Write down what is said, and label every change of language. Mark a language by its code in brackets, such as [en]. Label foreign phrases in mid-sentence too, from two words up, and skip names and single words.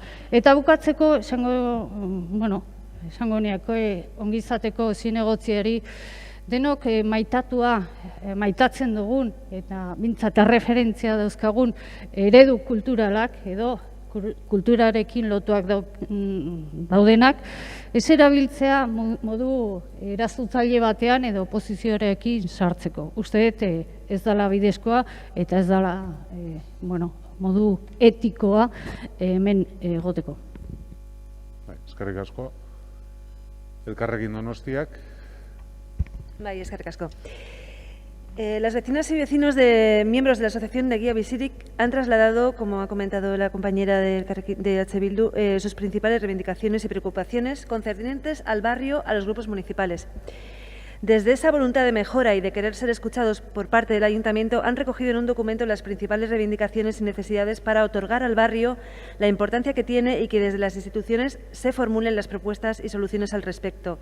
[eu] Eta bukatzeko, esango niako ongizateko zinegotziari, denok maitatzen dugun eta bintzat erreferentzia dauzkagun eredu kulturalak edo kulturarekin lotuak daudenak, ez erabiltzea modu eraztutzaile batean edo oposizioarekin sartzeko. Uste ez dela bidezkoa eta ez dela modu etikoa hemen egoteko. Eskerrik asko. Elkarrekin Donostiak. Bai, eskerrik asko. [es] Las vecinas y vecinos de miembros de la Asociación de Guía Bizirik han trasladado, como ha comentado la compañera de H. Bildu, sus principales reivindicaciones y preocupaciones concernientes al barrio, a los grupos municipales. Desde esa voluntad de mejora y de querer ser escuchados por parte del Ayuntamiento, han recogido en un documento las principales reivindicaciones y necesidades para otorgar al barrio la importancia que tiene y que desde las instituciones se formulen las propuestas y soluciones al respecto.